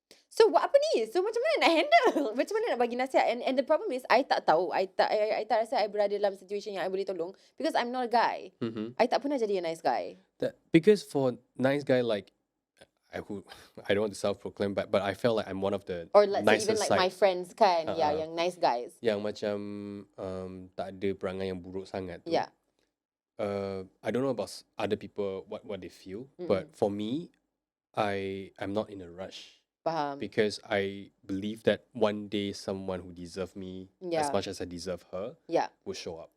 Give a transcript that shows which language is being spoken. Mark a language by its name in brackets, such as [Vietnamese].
[Malay] So apa ni? So macam mana nak handle? Macam mana nak bagi nasihat? [English] And the problem is I [Malay] tak tahu. [English] I [Malay] tak rasa [English] I [Malay] berada dalam [English] situation yang I [Malay] boleh tolong [English] because I'm not a guy. I [Malay] tak pernah jadi [English] a nice guy. Because for nice guy like I don't want to self-proclaim, but I felt like I'm one of the or let's say even like side. my friends [Malay] kan, yang [English] nice guys. [Malay] Yang macam tak ada perangai yang buruk sangat tu. [English] Yeah. I don't know about other people what they feel, but for me, I'm not in a rush. [Malay] Faham. [English] Because I believe that one day someone who deserve me as much as I deserve her will show up.